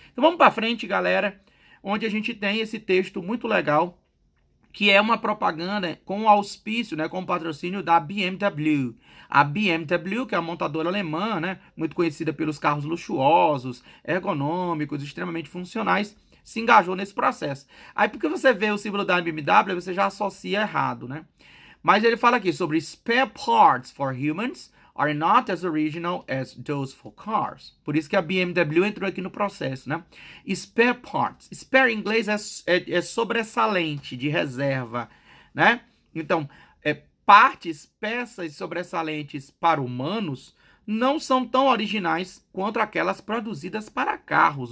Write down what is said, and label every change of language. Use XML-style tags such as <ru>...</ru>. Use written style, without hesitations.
<pt>Então vamos para frente, galera, onde a gente tem esse texto muito legal, que é uma propaganda com o auspício, né, com o patrocínio da BMW. A BMW, que é a montadora alemã, né, muito conhecida pelos carros luxuosos, ergonômicos, extremamente funcionais, se engajou nesse processo. Aí, porque você vê o símbolo da BMW, você já associa errado, né? Mas ele fala aqui sobre</pt> <en>spare parts for humans are not as original as those for cars.</en> <pt>Por isso que a BMW entrou aqui no processo, né? Spare parts. Spare em inglês é sobressalente, de reserva, né? Então, partes, peças sobressalentes para humanos não são tão originais quanto aquelas produzidas para carros.</pt>